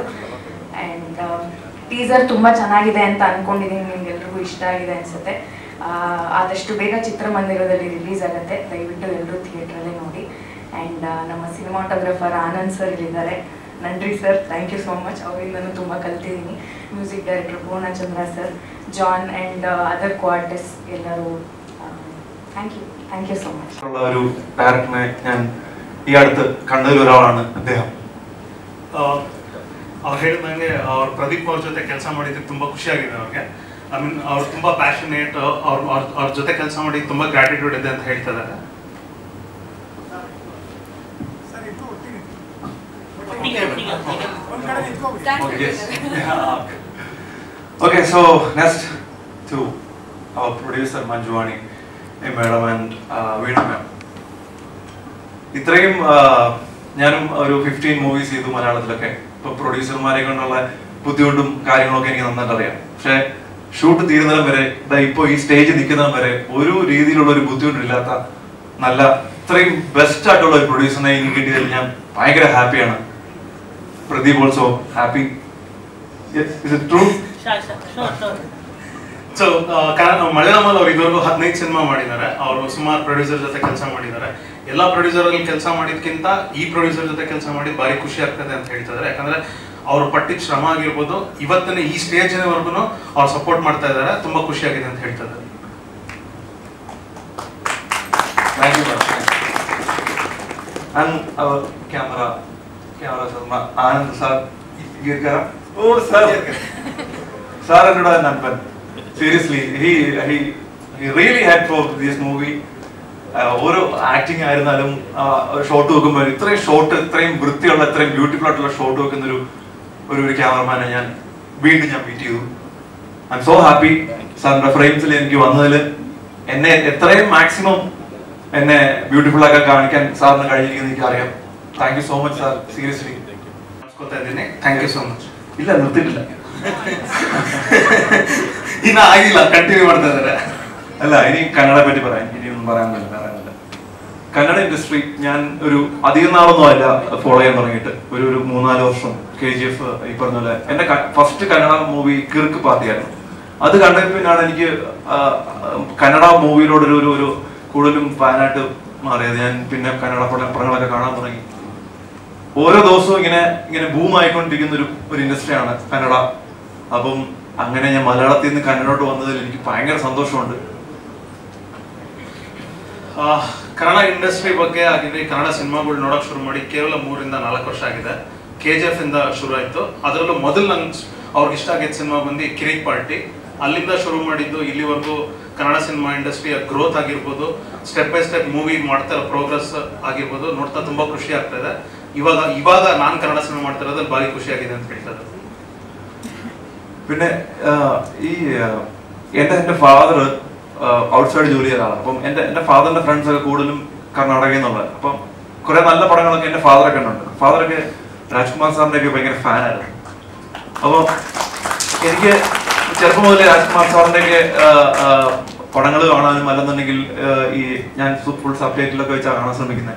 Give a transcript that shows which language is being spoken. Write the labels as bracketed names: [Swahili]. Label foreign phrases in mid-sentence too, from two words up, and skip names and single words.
[Kannada] ಆ್ಯಂಡ್ ಟೀಸರ್ ತುಂಬ ಚೆನ್ನಾಗಿದೆ ಅಂತ ಅಂದ್ಕೊಂಡಿದ್ದೀನಿ. ನಿಮ್ಗೆಲ್ರಿಗೂ ಇಷ್ಟ ಆಗಿದೆ ಅನಿಸುತ್ತೆ. ಆದಷ್ಟು ಬೇಗ ಚಿತ್ರಮಂದಿರದಲ್ಲಿ ರಿಲೀಸ್ ಆಗುತ್ತೆ. ದಯವಿಟ್ಟು ಎಲ್ಲರೂ ಥಿಯೇಟ್ರಲ್ಲೇ ನೋಡಿ. ಆ್ಯಂಡ್ ನಮ್ಮ ಸಿನಿಮಾಟೋಗ್ರಫರ್ ಆನಂದ್ ಸರ್ ಇಲ್ಲಿದ್ದಾರೆ. ನನ್ರಿ ಸರ್, [English] thank you so much. [Kannada] ಅವರಿಂದನೂ ತುಂಬ ಕಲ್ತಿದ್ದೀನಿ. [English] music director [Malayalam] പൂർണ്ണചന്ദ്ര സർ, ജോൺ [English] and other co-artist [Malayalam] എല്ലാവരും [English] thank you so much. [Malayalam] ഒരു ഡയറക്ടറിനെ ഞാൻ ഈ അടുത്ത് കണ്ടതിൽ ഒരാളാണ് അദ്ദേഹം. [Kannada] ಅವ್ರು ಹೇಳಿದಂಗೆ ಅವ್ರು ಪ್ರದೀಪ್ ಅವ್ರ ಜೊತೆ ಕೆಲಸ ಮಾಡಿದ್ದು ತುಂಬ ಖುಷಿಯಾಗಿದೆ ಅವ್ರಿಗೆ. [English] I mean [Kannada] ಅವ್ರು ತುಂಬ ಪ್ಯಾಷನೇಟ್, ಅವ್ರ ಜೊತೆ ಕೆಲಸ ಮಾಡಿ ತುಂಬ ಗ್ರಾಟಿಟ್ಯೂಡ್ ಇದೆ ಅಂತ ಹೇಳ್ತಾ ಇದ್ದಾರೆ. [English] Okay, so next to our producer Manjuwani madam and Veenu ma'am. [Malayalam] ഇത്രയും ഞാനും ഒരു 15 മൂവീസ് ചെയ്തു മലയാളത്തിലൊക്കെ. ഇപ്പോൾ പ്രൊഡ്യൂസർമാരെ കൊണ്ടുള്ള ബുദ്ധിമുട്ടും കാര്യങ്ങളൊക്കെ എനിക്ക് നന്നായിട്ട് അറിയാം. പക്ഷേ ഷൂട്ട് തീരുന്നതിനും വരെ ഇപ്പോൾ ഈ സ്റ്റേജ് നിൽക്കുന്നതും വരെ ഒരു രീതിയിലുള്ള ഒരു ബുദ്ധിമുട്ടില്ലാത്ത നല്ല ഇത്രയും ബെസ്റ്റ് ആയിട്ടുള്ള ഒരു പ്രൊഡ്യൂസറിനെ എനിക്ക് കിട്ടിയതിൽ ഞാൻ ഭയങ്കര ഹാപ്പിയാണ്. [English] Pradeep also happy. Yes, is it true? Sure. [Kannada] ಸೊ ಮಲಯಾಳಮಲ್ಲಿ ಅವ್ರು ಇದುವರೆಗೂ 15 ಸಿನಿಮಾ ಮಾಡಿದ್ದಾರೆ. ಅವರು ಸುಮಾರು ಪ್ರೊಡ್ಯೂಸರ್ ಜೊತೆ ಕೆಲಸ ಮಾಡಿದ್ದಾರೆ. ಎಲ್ಲ ಪ್ರೊಡ್ಯೂಸರಲ್ಲಿ ಕೆಲಸ ಮಾಡಿದ್ಕಿಂತ ಈ ಪ್ರೊಡ್ಯೂಸರ್ ಜೊತೆ ಕೆಲಸ ಮಾಡಿದ್ದು ಭಾರಿ ಖುಷಿ ಆಗ್ತದೆ ಅಂತ ಹೇಳ್ತಿದ್ದಾರೆ. ಯಾಕಂದ್ರೆ ಅವ್ರು ಪಟ್ಟಿದ ಶ್ರಮ ಆಗಿರ್ಬೋದು, ಇವತ್ತಿನ ಈ ಸ್ಟೇಜ್ವರೆಗೂ ಅವ್ರು ಸಪೋರ್ಟ್ ಮಾಡ್ತಾ ಇದ್ದಾರೆ. ತುಂಬಾ ಖುಷಿಯಾಗಿದೆ ಅಂತ ಹೇಳ್ತಾ ಇದ್ದಾರೆ. [English] Thank you. And our camera sir, Anand sir, Girkara. Oh sir, sir and Nanpan. Seriously, he really had for this movie. [Malayalam] ഓരോ ആക്ടിങ് ആയിരുന്നാലും ഷോട്ട് വെക്കുമ്പോൾ ഇത്രയും ഷോട്ട്, ഇത്രയും വൃത്തിയുള്ള, ഇത്രയും ബ്യൂട്ടിഫുൾ ആയിട്ടുള്ള ഷോട്ട് വെക്കുന്ന ഒരു ക്യാമറമാനെ ഞാൻ വീണ്ടും മീറ്റ് ചെയ്തു. [English] I am so happy. [Malayalam] സാറിന്റെ ഫ്രെയിംസിൽ എനിക്ക് വന്നതിൽ എന്നെ എത്രയും മാക്സിമം എന്നെ ബ്യൂട്ടിഫുൾ ആക്കാൻ കാണിക്കാൻ സാറിന് കഴിഞ്ഞിരിക്കുന്നത് എനിക്കറിയാം. [English] thank you so much sir, സീരിയസ്ലി thank you so much. [Malayalam] ಇಲ್ಲ, നിർത്തിയിട്ടില്ല, [Kannada] ಇನ್ನ ಆಗಿಲ್ಲ, ಕಂಟಿನ್ಯೂ ಮಾಡ್ತಾ ಇದ್ದಾರೆ. [Malayalam] അല്ല, ഇനി കന്നഡയെ പറ്റി പറയാം. ഇനിയൊന്നും പറയാനില്ല. കന്നഡ ഇൻഡസ്ട്രി ഞാൻ ഒരു അധികം നാളൊന്നും അല്ല ഫോളോ ചെയ്യാൻ തുടങ്ങിയിട്ട്. ഒരു 3-4 വർഷം. KGF ഈ പറഞ്ഞ പോലെ എന്റെ ഫസ്റ്റ് കന്നഡ മൂവി കിർക്ക് പാർട്ടിയായിരുന്നു. അത് കണ്ടപ്പോൾ പിന്നാണ് എനിക്ക് കന്നഡ മൂവിയിലോടൊരു ഒരു കൂടുതലും ഫാനായിട്ട് മാറിയത്. ഞാൻ പിന്നെ കന്നഡ പടങ്ങളൊക്കെ കാണാൻ തുടങ്ങി. ഓരോ ദിവസവും ഇങ്ങനെ ബൂം ആയിക്കൊണ്ടിരിക്കുന്ന ഒരു ഇൻഡസ്ട്രിയാണ് കന്നഡ. അപ്പം അങ്ങനെ ഞാൻ മലയാളത്തിൽ നിന്ന് കന്നഡോട്ട് വന്നതിൽ എനിക്ക് ഭയങ്കര സന്തോഷമുണ്ട്. [Kannada] ಕನ್ನಡ ಇಂಡಸ್ಟ್ರಿ ಬಗ್ಗೆ ಆಗಿದೆ. ಕನ್ನಡ ಸಿನಿಮಾಗಳು ನೋಡೋಕೆ ಶುರು ಮಾಡಿ ಕೇವಲ 3-4 ವರ್ಷ ಆಗಿದೆ. KGF ಇಂದ ಶುರು ಆಯಿತು. ಅದರಲ್ಲೂ ಮೊದಲು ನಂಗೆ ಅವ್ರಿಗೆ ಇಷ್ಟ ಆಗಿದ್ದ ಸಿನಿಮಾ ಬಂದು ಕಿರಿಕ್ ಪಾರ್ಟಿ. ಅಲ್ಲಿಂದ ಶುರು ಮಾಡಿದ್ದು ಇಲ್ಲಿವರೆಗೂ ಕನ್ನಡ ಸಿನಿಮಾ ಇಂಡಸ್ಟ್ರಿಯ ಗ್ರೋತ್ ಆಗಿರ್ಬೋದು, [English] step by step [Kannada] ಮೂವಿ ಮಾಡ್ತಾ ಇರೋ ಪ್ರೋಗ್ರೆಸ್ ಆಗಿರ್ಬೋದು, ನೋಡ್ತಾ ತುಂಬ ಖುಷಿ ಆಗ್ತಾ ಇದೆ. ಇವಾಗ ನಾನು ಕನ್ನಡ ಸಿನಿಮಾ ಮಾಡ್ತಾ ಇರೋದ್ರಲ್ಲಿ ಭಾರಿ ಖುಷಿಯಾಗಿದೆ ಅಂತ ಹೇಳ್ತಾರೆ. [Malayalam] പിന്നെ ഈ എൻ്റെ ഫാദർ ഔട്ട്സൈഡ് ജോലി ചെയ്ത ആളാണ്. അപ്പം എൻ്റെ ഫാദറിന്റെ ഫ്രണ്ട്സ് ഒക്കെ കൂടുതലും കർണാടകയിൽ നിന്നുള്ളത്. അപ്പം കുറെ നല്ല പടങ്ങളൊക്കെ എൻ്റെ ഫാദറൊക്കെ ഉണ്ട്. ഫാദറൊക്കെ രാജ്കുമാർ സാറിന്റെ ഒക്കെ ഭയങ്കര ഫാനായിരുന്നു. അപ്പോൾ എനിക്ക് ചെറുപ്പം മുതലേ രാജ്കുമാർ സാറിന്റെ ഒക്കെ പടങ്ങൾ കാണാനും അല്ലെന്നുണ്ടെങ്കിൽ ഈ ഞാൻ ഫുൾ സബ് ടൈറ്റിലൊക്കെ വെച്ചാൽ കാണാൻ ശ്രമിക്കുന്നത്.